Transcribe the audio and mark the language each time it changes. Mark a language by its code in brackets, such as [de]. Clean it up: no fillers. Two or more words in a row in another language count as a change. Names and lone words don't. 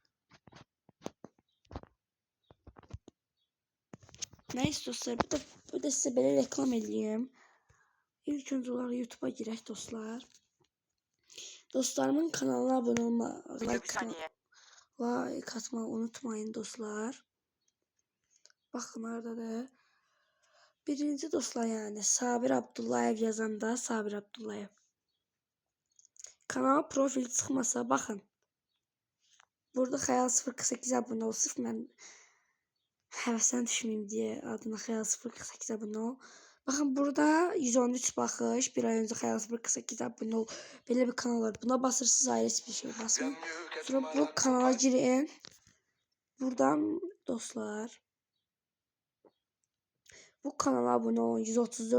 [tr] Neyse dostlar bu da size böyle reklam edeyim. İlk önce olarak YouTube'a girək dostlar. Dostlarımın kanalına abone olma, like atmayı unutmayın dostlar. Bakın orada da birinci dostlar yani Sabir Abdullayev yazanda Sabir Abdullayev. [az] Kanal profil çıxmasa bakın. Burada Xəyal 048 abone ol. Sırf mən həvəsən düşməyim deyə adına Xəyal 048 abone ol. [tr] Bakın burada 113 baxış. Bir ay önce Xəyal 048 abone ol. [az] Belə bir kanal var. Buna basırsınız ayrı bir şey basın. Sonra bu kanala girin. Buradan dostlar. Bu kanala abone olun.